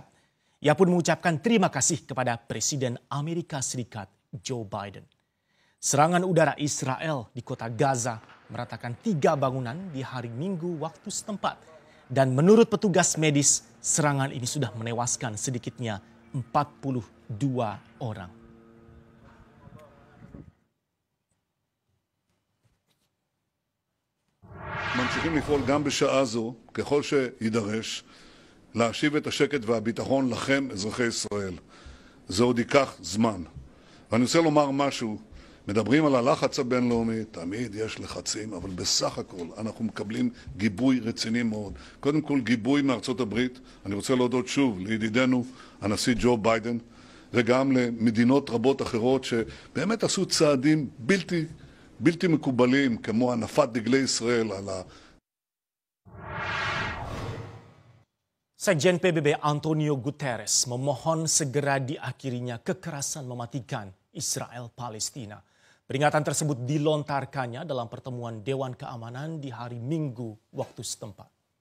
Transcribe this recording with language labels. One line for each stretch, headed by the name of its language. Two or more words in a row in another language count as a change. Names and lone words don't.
Indonesian: Ia pun mengucapkan terima kasih kepada Presiden Amerika Serikat Joe Biden. Serangan udara Israel di kota Gaza meratakan 3 bangunan di hari Minggu waktu setempat. Dan menurut petugas medis, serangan ini sudah menewaskan sedikitnya 42 orang.
Hebrew: ממשיכים לפעול גם בשעה זו, ככל שידרש, להשיב את השקט והביטחון לכם, אזרחי ישראל. זה עוד ייקח זמן. ואני רוצה לומר משהו מדברים על הלחץ הבינלאומי, תמיד יש לחצים, אבל בסך הכל אנחנו מקבלים גיבוי רציני מאוד. קודם כל גיבוי מארצות הברית, אני רוצה להודות שוב לידידנו הנשיא ג'ו ביידן, וגם למדינות רבות אחרות שבאמת עשו צעדים בלתי מקובלים, כמו הנפת דגלי ישראל על
Indonesian: Sekjen PBB Antonio Guterres memohon segera diakhirinya kekerasan mematikan Israel-Palestina. Peringatan tersebut dilontarkannya dalam pertemuan Dewan Keamanan di hari Minggu waktu setempat.